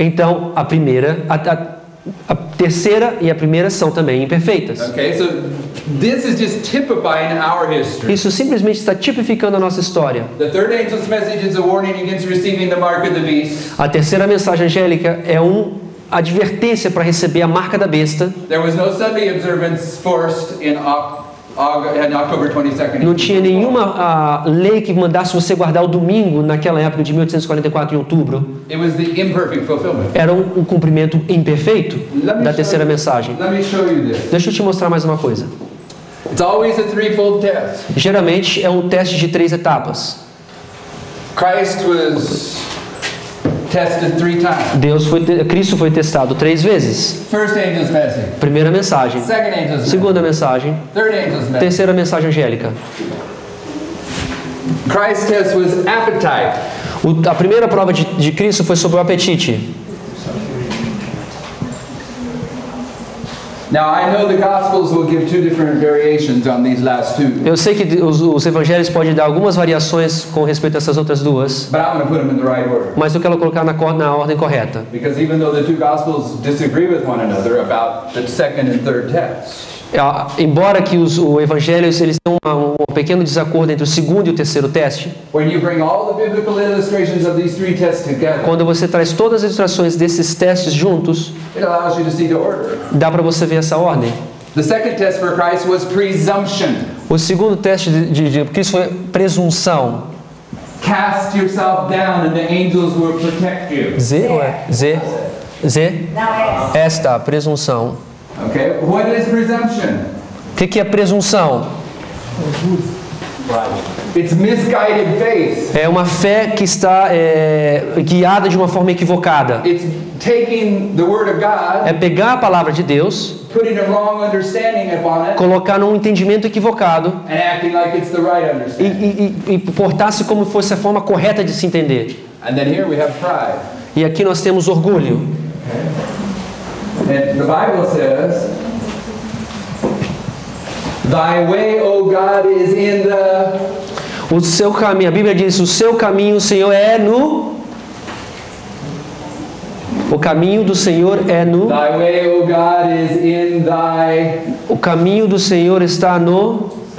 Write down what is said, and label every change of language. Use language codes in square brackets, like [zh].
[pt] então a primeira, a terceira e a primeira são também imperfeitas. [en] Okay, so this is just typifying our history. [pt] Isso simplesmente está tipificando a nossa história. [en] The third angel's message is a warning against receiving the mark of the beast. [pt] A terceira mensagem angélica é uma advertência para receber a marca da besta. [en] There was no Sunday observance forced in October 22nd. [pt] Não tinha nenhuma lei que mandasse você guardar o domingo naquela época de 1844 em outubro. [en] It was the imperfect fulfillment. [pt] Era um cumprimento imperfeito da terceira mensagem. [en] Let me show you this. [pt] Deixa eu te mostrar mais uma coisa. [en] It's always a threefold test. [pt] Geralmente é um teste de 3 etapas. [en] Christ was tested 3 times. [pt] Cristo foi testado 3 vezes. [en] First angel's message, [pt] Primeira mensagem, [en] second angel's message, [pt] segunda mensagem, [en] third angel's message. [pt] terceira mensagem angélica. [en] Christ's test was appetite. [pt] A primeira prova de Cristo foi sobre o apetite. [en] Now I know the Gospels will give 2 different variations on these last 2, [pt] Eu sei que os evangelhos podem dar algumas variações com respeito a essas outras duas, [en] but I'm going to put them in the right order. [pt] mas eu quero colocar na ordem correta. [en] Because even though the 2 Gospels disagree with one another about the second and third test, [pt] Embora que os evangelhos eles tenham um pequeno desacordo entre o segundo e o terceiro teste, [en] when you bring all the biblical illustrations of these 3 tests together, [pt] quando você traz todas as ilustrações desses testes juntos, [en] it allows you to see the order. [pt] dá para você ver essa ordem. [en] The second test for Christ was presumption. [pt] O segundo teste de Cristo foi presunção. [en] Cast yourself down and the angels will protect you. Z ou é? Z? [pt] Não é. Esta, presunção. [en] Okay, what is presumption? [pt] O que é presunção? [en] It's misguided faith. [pt] É uma fé que está guiada de uma forma equivocada. [en] It's taking the word of God, [pt] É pegar a palavra de Deus, [en] putting a wrong understanding upon it, [pt] colocar num entendimento equivocado [en] and acting like it's the right understanding. [pt] e portar-se como fosse a forma correta de se entender. [en] And then here we have pride. [pt] E aqui nós temos orgulho. [en] And the Bible says, "Thy way, O God, is in the..." [pt] O seu caminho, a Bíblia diz, o seu caminho, Senhor, é no... O caminho do Senhor é no... [en] Thy way, O God, is in thy... [pt] O caminho do Senhor está no...